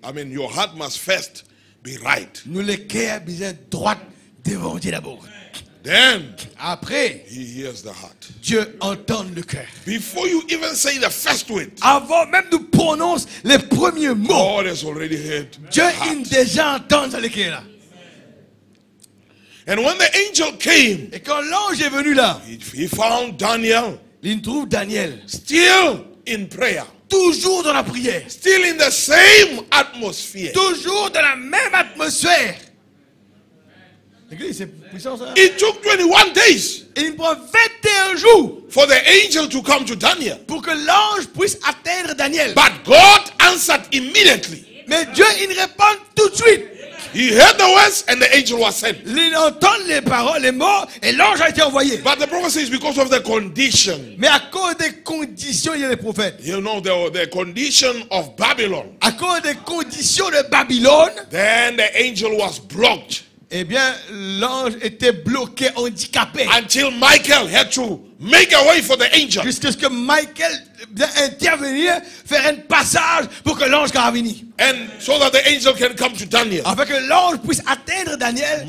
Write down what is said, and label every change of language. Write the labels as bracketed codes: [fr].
[en] I mean, your heart must first be right. [fr] Nous, le cœur, besoin droite devant Dieu d'abord. [en] Then [fr] Après, [en] he hears the heart. [fr] Dieu entend le cœur. [en] Before you even say the first word, [fr] Avant même de prononcer les premiers mots, [en] God has already heard [fr] Dieu [en] the heart. [fr] il déjà entend dans le cœur là. [en] And when the angel came, [fr] Et quand l'ange est venu là, [en] he found Daniel [fr] il trouve Daniel [en] still in prayer, [fr] toujours dans la prière, [en] still in the same atmosphere. [fr] toujours dans la même atmosphère. L'église, c'est puissant ça. [en] It took 21 days [fr] Et il prend 21 jours [en] for the angel to come to Daniel. [fr] pour que l'ange puisse atteindre Daniel. [en] But God answered immediately. [fr] Mais Dieu, il répond tout de suite. [en] He heard the words and the angel was sent. [fr] Il entend les paroles, les mots, et l'ange a été envoyé. [en] But the prophecy is because of the condition. [fr] Mais à cause des conditions, il y a les prophètes. [en] You know, the condition of Babylon. [fr] À cause des conditions de Babylone, [en] Then the angel was blocked. [fr] eh bien, l'ange était bloqué, handicapé. [en] Until Michael had to make a way for the angel. [fr] Jusqu'à ce que Michael vient intervenir, faire un passage pour que l'ange puisse venir. [en] And so that the angel can come to Daniel. [fr] Afin que l'ange puisse atteindre Daniel,